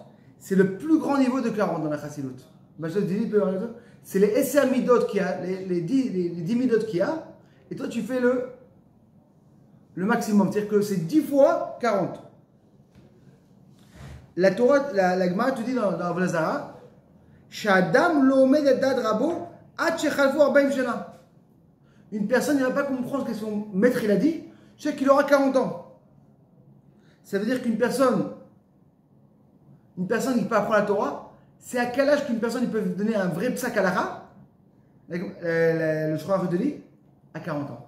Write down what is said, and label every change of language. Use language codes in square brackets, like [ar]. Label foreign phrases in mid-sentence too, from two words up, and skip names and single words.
[fr] C'est le plus grand niveau de 40 dans la Chassidut. C'est les SR midot qu'il y a, les 10 midot qu'il y a. Et toi, tu fais le maximum. C'est-à-dire que c'est 10 fois 40. La Torah, la Gemara te dit dans Avodah Zarah, [he] שאדם לא עומד על דעת רבו עד שחלפו 40 שנה. [fr] Une personne ne va pas comprendre ce que son maître il a dit, c'est qu'il aura 40 ans. Ça veut dire qu'une personne qui peut apprendre la Torah, c'est à quel âge qu'une personne peut donner un vrai [he] פסק הלכה, [fr] le Shulchan Aruch te dit, à 40 ans.